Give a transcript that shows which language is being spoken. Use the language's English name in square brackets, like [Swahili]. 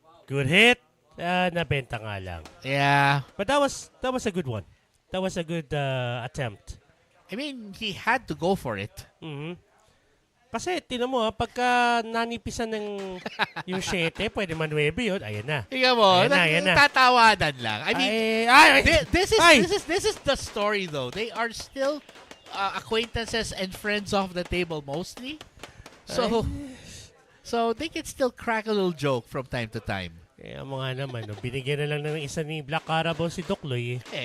[English] Good hit. [Filipino] Nabenta nga lang. [English] Yeah. But that was a good one. That was a good attempt. I mean, he had to go for it. Mhm. [Filipino] Kasi, tinan mo pagka nanipisan ng yung 7, pwede man 9 yun. Ayan na. Tingnan mo, Ayan na. tatawanan lang. [English] I mean, [Filipino] Ay! [English] this is the story though. They are still acquaintances and friends of the table mostly. So they can still crack a little joke from time to time. [Filipino] Kaya mo nga naman, binigyan na lang ng isa ni Black Carabao si Dokloy.